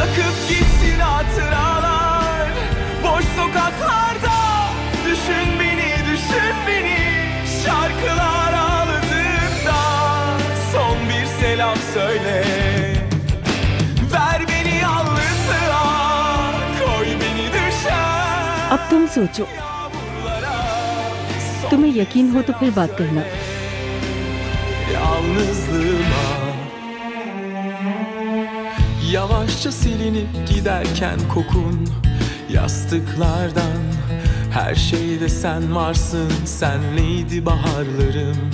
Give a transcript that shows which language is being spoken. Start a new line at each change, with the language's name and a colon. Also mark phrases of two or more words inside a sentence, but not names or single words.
Turkish: Akıp gitsin hatıralar boş sokaklarda. Düşün beni şarkılar ağladığında. Son bir selam söyle. Ver beni yalnızlığa, koy beni düşer.
Hindi: अब तुम सोचो, तुम्हें यकीन हो तो फिर बात करना।
Turkish: Yalnızlığıma yavaşça silinip giderken kokun yastıklardan. Her şeyde sen varsın, senleydi baharlarım.